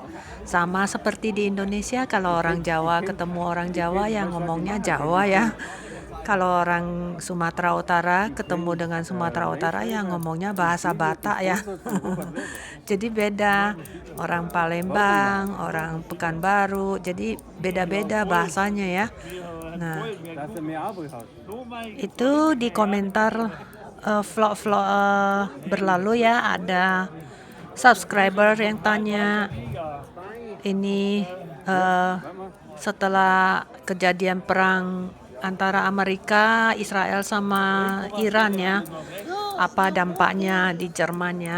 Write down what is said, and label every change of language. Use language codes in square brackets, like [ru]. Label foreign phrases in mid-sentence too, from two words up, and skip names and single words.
[id] Sama seperti di Indonesia, kalau orang Jawa ketemu orang Jawa ya ngomongnya Jawa ya. Kalau orang Sumatera Utara ketemu dengan Sumatera Utara ya ngomongnya bahasa Batak ya. Jadi beda. Orang Palembang, orang Pekanbaru, jadi beda-beda bahasanya ya. Nah, [de] Dass du mehr Arbeit hast. [id] itu di komentar vlog-vlog berlalu ya, ada subscriber yang tanya ini setelah kejadian perang antara Amerika, Israel sama Iran ya, apa dampaknya di Jerman ya.